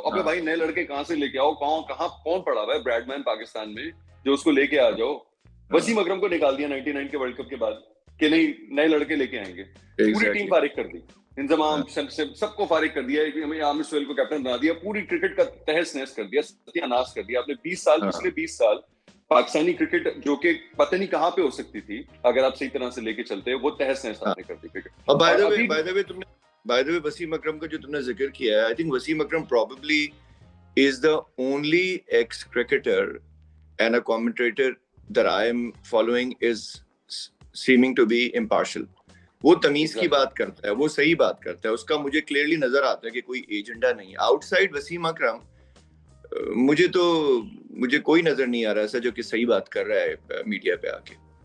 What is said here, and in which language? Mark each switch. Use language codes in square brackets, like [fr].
[ur] ابے بھائی نئے لڑکے کہاں سے لے کے آؤ؟ کون پڑا ہوا ہے بریڈ مین پاکستان میں جو اس کو لے کے آ جاؤ؟ وسیم اکرم کو نکال دیا 99 کے ورلڈ کپ کے بعد کہ نہیں نئے لڑکے لے کے آئیں گے, پوری ٹیم فارغ کر دی, انضمام سب کو فارغ کر دیا, عامر سہیل کو کیپٹن بنا دیا, پوری کرکٹ کا تہس نہس کر دیا, ستیہ ناش کر دیا آپ نے. 20 سال پچھلے 20 سال پاکستانی کرکٹ جو کہ پتہ نہیں کہاں پہ ہو سکتی تھی اگر آپ صحیح طرح سے لے کے چلتے, وہ تہس نہس آپ نے کر دی کرکٹ. [en] اور by the way Wasim Akram [ur] کا جو تم نے ذکر کیا ہے, [en] I think Wasim Akram probably is the only ex cricketer and a commentator that I am following is seeming to be impartial. [ur] وہ تمیز کی بات کرتا ہے, وہ صحیح بات کرتا ہے, اس کا مجھے کلیئرلی نظر آتا ہے کہ کوئی ایجنڈا نہیں. آؤٹ سائڈ وسیم اکرم مجھے کوئی نظر نہیں آ رہا ایسا جو کہ صحیح بات کر رہا ہے میڈیا پہ آ کے.